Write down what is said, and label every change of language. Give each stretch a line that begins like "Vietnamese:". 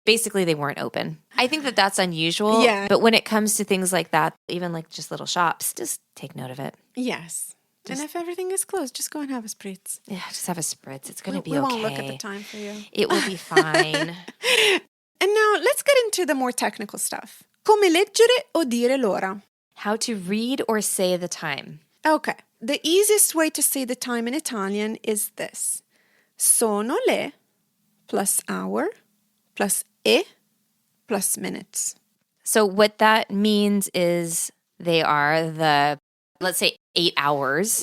English: Basically, they weren't open. I think that that's unusual. Yeah. But when it comes to things like that, even like just little shops, just take note of it. Yes. And if everything is closed, just go and have a spritz. Yeah, just have a spritz. It's going to be we okay. won't look at the time for you. It will be fine. And now let's get into the more technical stuff.
Italian: Come leggere o dire l'ora?
English: How to read or say the time. Okay. The easiest way to say the time in Italian is this.
Italian: Sono le
English: plus hour plus e plus minutes. So what that means is they are the, let's say, 8 hours.